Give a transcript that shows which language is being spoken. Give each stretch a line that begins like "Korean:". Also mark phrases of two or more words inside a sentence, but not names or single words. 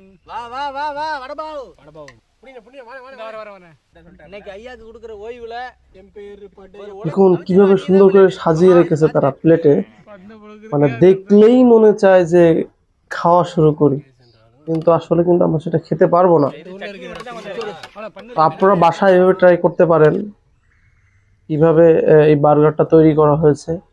Tamil: வா வா வா வா வடபாவு வடபாவு இன்னைக்கு ஐயாக்கு கொடுக்குற ஓய்வுல என் பேரு
Bangla: দেখুন কিভাবে সুন্দর করে সাজিয়ে রেখেছে তারা প্লেটে, মানে দেখলেই মনে চায় যে খাওয়া শুরু করি, কিন্তু আসলে কিন্তু আমরা সেটা খেতে পারবো না। তো আপনারা বাসায় এভাবে ট্রাই করতে পারেন কিভাবে এই বার্গারটা তৈরি করা হয়েছে।